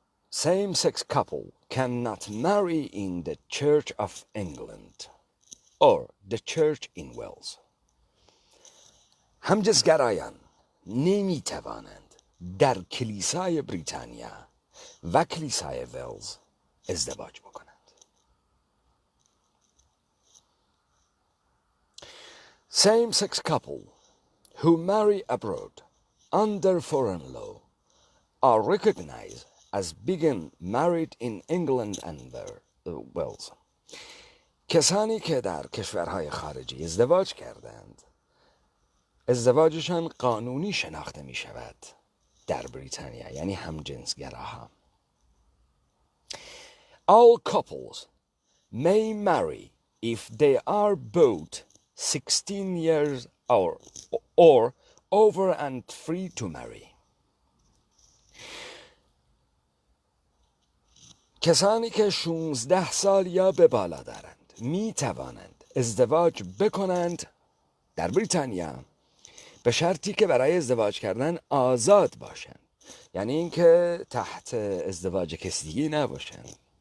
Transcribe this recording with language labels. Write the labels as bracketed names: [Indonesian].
[English] Same-sex couple cannot marry in the Church of England or the Church in Wales. [Persian] همجنسگرایان نمیتوانند در کلیسای بریتانیا و کلیسای ولز ازدواج بکنند. [English] Same-sex couple who marry abroad under foreign law are recognized as being married in England and Wales. [Persian] کسانی که در کشورهای خارجی ازدواج کردند، ازدواجشان قانونی شناخته می شود در بریتانیا، یعنی همجنسگراها. [English] All couples may marry if they are both 16 years or over and free to marry. [Persian] کسانی که 16 سال یا به بالا دارند می توانند ازدواج بکنند در بریتانیا، به شرطی که برای ازدواج کردن آزاد باشند، یعنی اینکه تحت ازدواج کسی نباشند.